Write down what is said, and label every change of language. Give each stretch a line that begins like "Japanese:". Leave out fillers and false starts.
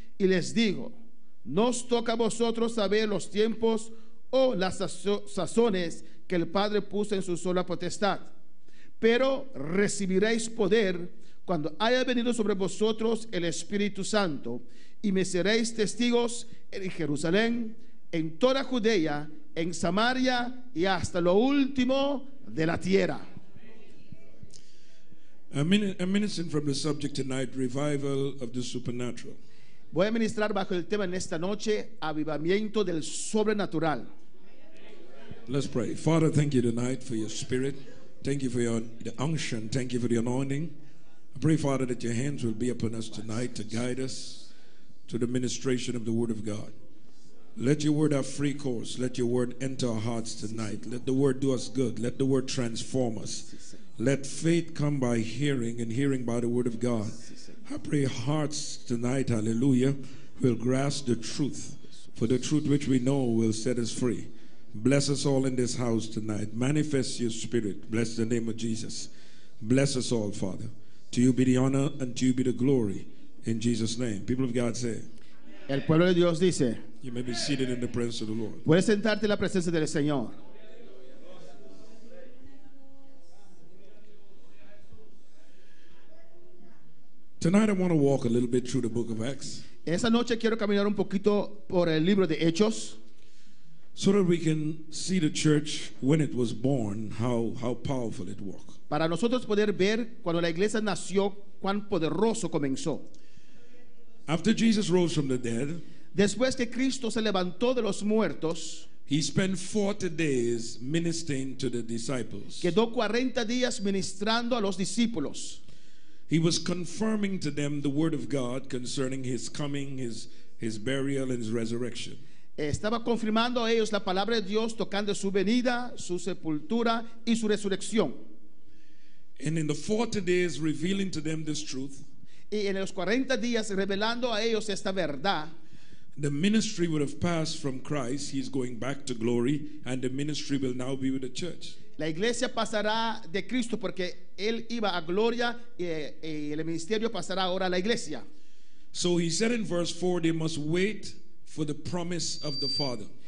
Spanish: Y les digo: no os toca a vosotros saber los tiempos o las sazones que el Padre puso en su sola potestad, pero recibiréis poder cuando haya venido sobre vosotros el Espíritu Santo, y me seréis testigos en Jerusalén, en toda Judea, en Samaria y hasta lo último de la tierra.
English: I'm ministering from the subject tonight, revival of the supernatural.
Spanish: Voy a ministrar bajo el tema en esta noche: avivamiento del sobrenatural.
English: Let's pray. Father, thank you tonight for your spirit. Thank you for the unction. Thank you for the anointing. I pray, Father, that your hands will be upon us tonight to guide us to the ministration of the Word of God. Let your Word have free course. Let your Word enter our hearts tonight. Let the Word do us good. Let the Word transform us. Let faith come by hearing, and hearing by the Word of God. I pray hearts tonight, hallelujah, will grasp the truth, for the truth which we know will set us free. Bless us all in this house tonight. Manifest your Spirit. Bless the name of Jesus. Bless us all, Father. To you be the honor and to you be the glory. In Jesus' name. People of God say.
Spanish: El pueblo de Dios dice:
English: You may be seated in the presence of the Lord.
Spanish: puedes sentarte en la presencia del Señor.
English: Tonight I want to walk a little bit through the book of Acts,
Spanish: Esa noche quiero caminar un poquito por el libro de Hechos,
English: so that we can see the church when it was born, how powerful it was.
Spanish: para nosotros poder ver cuando la iglesia nació cuán poderoso comenzó.
English: After Jesus rose from the dead,
Spanish: Después que Cristo se levantó de los muertos,
English: he spent 40 days ministering to the disciples.
Spanish: quedó 40 días ministrando a los discípulos.
English: He was confirming to them the word of God concerning his coming, his burial, and his resurrection.
Spanish: Estaba confirmando a ellos la palabra de Dios, tocando su venida, su sepultura y su resurrección.
English: And in the 40 days revealing to them this truth,
Spanish: Y en los 40 días revelando a ellos esta verdad,
English: the ministry would have passed from Christ. He's going back to glory, and the ministry will now be with the church.
Spanish: la iglesia pasará de Cristo porque Él iba a gloria y el ministerio pasará ahora a la iglesia.
English: So he said in verse 4, they must wait for the promise of the Father.